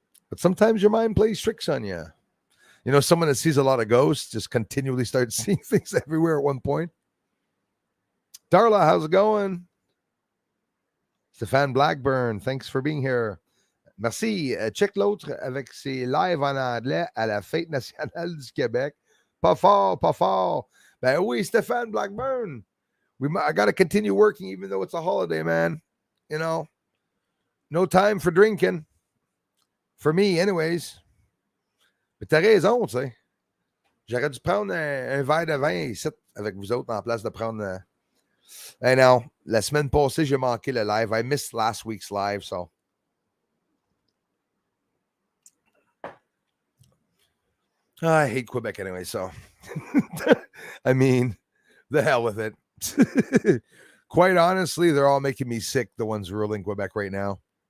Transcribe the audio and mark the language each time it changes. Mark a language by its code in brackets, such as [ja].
[en] But sometimes your mind plays tricks on you. You know, someone that sees a lot of ghosts just continually starts seeing things everywhere at one point. Darla, how's it going? Stéphane Blackburn, thanks for being here. [fr] Merci. Check l'autre avec ses lives en anglais à la Fête nationale du Québec. Pas fort, pas fort. Ben oui, Stéphane Blackburn. [en] I got to continue working even though it's a holiday, man. You know, no time for drinking. For me, anyways. [fr] Mais t'as raison, tu sais. J'aurais dû prendre un verre de vin ici avec vous autres en place de prendre... [en] I know. [fr] La semaine passée, j'ai manqué le live. [en] I missed last week's live, so... I hate Quebec anyway, so I mean, the hell with it. Quite honestly, they're all making me sick, the ones ruling Quebec right now.